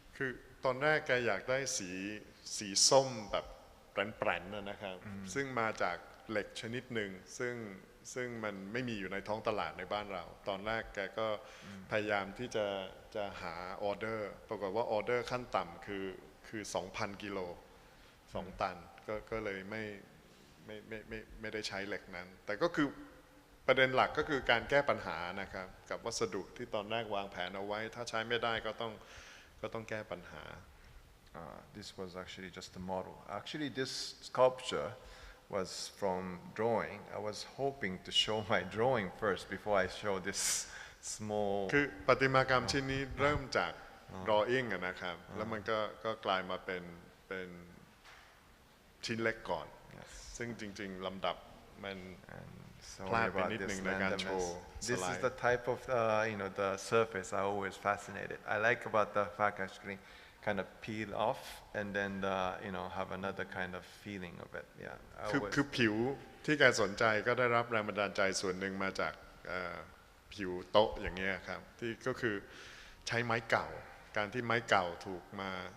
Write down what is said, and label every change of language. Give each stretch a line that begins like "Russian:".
Thai: คือตอนแรกแกอยากได้สีส้มแบบแปรนๆนะครับ ซึ่งมาจากเหล็กชนิดหนึ่งซึ่งมันไม่มีอยู่ในท้องตลาดในบ้านเรา ตอนแรกแกก็พยายามที่จะหาออเดอร์ปรากฏว่าออเดอร์ขั้นต่ำคือ 2,000 กิโล 2 ตันก็เลยไม่ได้ใช้เหล็กนั้น แต่ก็คือ ประเด็นหลักก็คือการแก้ปัญหานะครับกับวัสดุที่ตอนแรกวางแผนเอาไว้ ถ้าใช้ไม่ได้ก็ต้องแก้ปัญหา
English: This was actually just a model. Actually, this sculpture was from drawing. I was hoping to show my drawing first before I show this small.
Thai: คือประติมากรรมชิ้นนี้เริ่มจาก drawing อะนะครับ แล้วมันก็กลายมาเป็นชิ้นเล็กก่อน ซึ่งจริงๆลำดับมัน พลาดไปนิดนึงในการโชว์
English: This is the type of the surface I always fascinated. I like about the fact actually kind of peel off and then have another kind of feeling of it. Yeah.
Thai: คือผิวที่แกสนใจก็ได้รับแรงบันดาลใจส่วนหนึ่งมาจากผิวโต๊ะอย่างเงี้ยครับที่ก็คือใช้ไม้เก่าการที่ไม้เก่าถูกมา